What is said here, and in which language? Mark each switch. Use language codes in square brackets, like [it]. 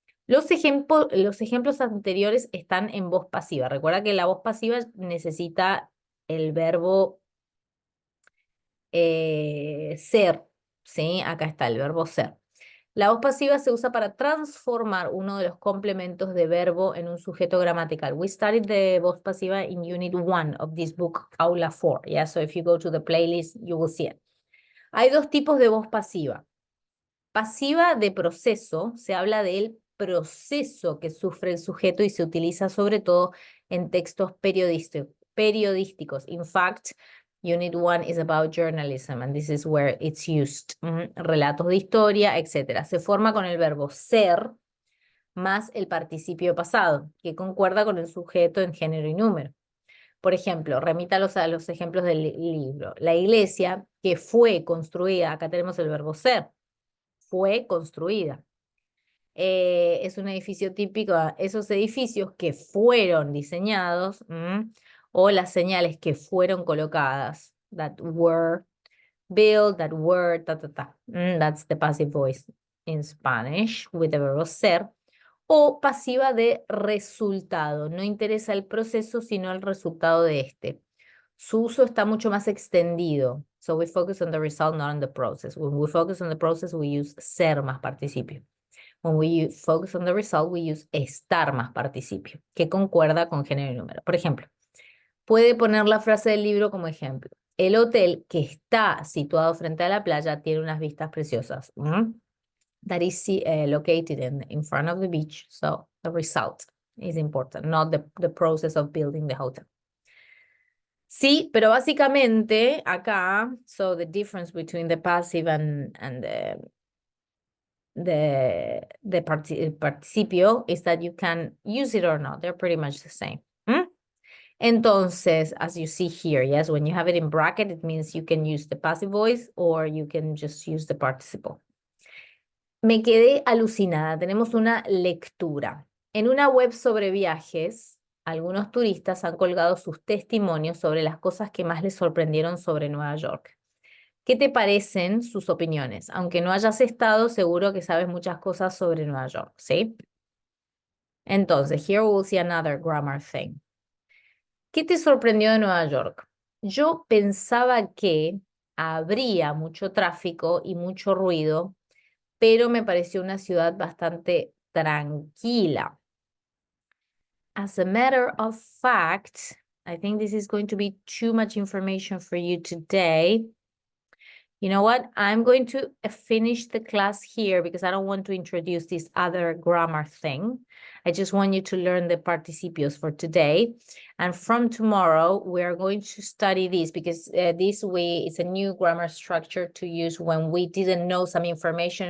[es] Los ejemplos anteriores están en voz pasiva. Recuerda que la voz pasiva necesita el verbo ser, ¿sí? Acá está el verbo ser. La voz pasiva se usa para transformar uno de los complementos de verbo en un sujeto gramatical. [en] We studied the voz pasiva in Unit 1 of this book, Aula 4. Yeah, so if you go to the playlist, you will see it. [es] Hay 2 tipos de voz pasiva. Pasiva de proceso, se habla del proceso que sufre el sujeto y se utiliza sobre todo en textos periodísticos. [en] In fact, Unit 1 is about journalism and this is where it's used. [es] Relatos de historia, etc. Se forma con el verbo ser más el participio pasado, que concuerda con el sujeto en género y número. Por ejemplo, remítalos a los ejemplos del libro. La iglesia que fue construida, acá tenemos el verbo ser, fue construida. Es un edificio típico, esos edificios que fueron diseñados o las señales que fueron colocadas. [en] That were built, that were, ta, ta, ta. That's the passive voice in Spanish with the verb ser. [es] O pasiva de resultado. No interesa el proceso, sino el resultado de este. Su uso está mucho más extendido. [en] So we focus on the result, not on the process. When we focus on the process, we use [es] ser más participio. [en] When we focus on the result, we use [es] estar más participio, que concuerda con género y número. Por ejemplo, puede poner la frase del libro como ejemplo. El hotel que está situado frente a la playa tiene unas vistas preciosas. [en] That is located in front of the beach. So the result is important, not the process of building the hotel. [es] Sí, pero básicamente acá, [en] so the difference between the passive and the participio is that you can use it or not. They're pretty much the same. Entonces, as you see here, yes, when you have it in bracket, it means you can use the passive voice or you can just use the participle. [es] Me quedé alucinada. Tenemos una lectura. En una web sobre viajes, algunos turistas han colgado sus testimonios sobre las cosas que más les sorprendieron sobre Nueva York. ¿Qué te parecen sus opiniones? Aunque no hayas estado, seguro que sabes muchas cosas sobre Nueva York, ¿sí? [en] Entonces, here we'll see another grammar thing. [es] ¿Qué te sorprendió de Nueva York? Yo pensaba que habría mucho tráfico y mucho ruido, pero me pareció una ciudad bastante tranquila. [en] As a matter of fact, I think this is going to be too much information for you today. You know what? I'm going to finish the class here because I don't want to introduce this other grammar thing. I just want you to learn the participios for today. And from tomorrow, we are going to study this because this way it's a new grammar structure to use when we didn't know some information.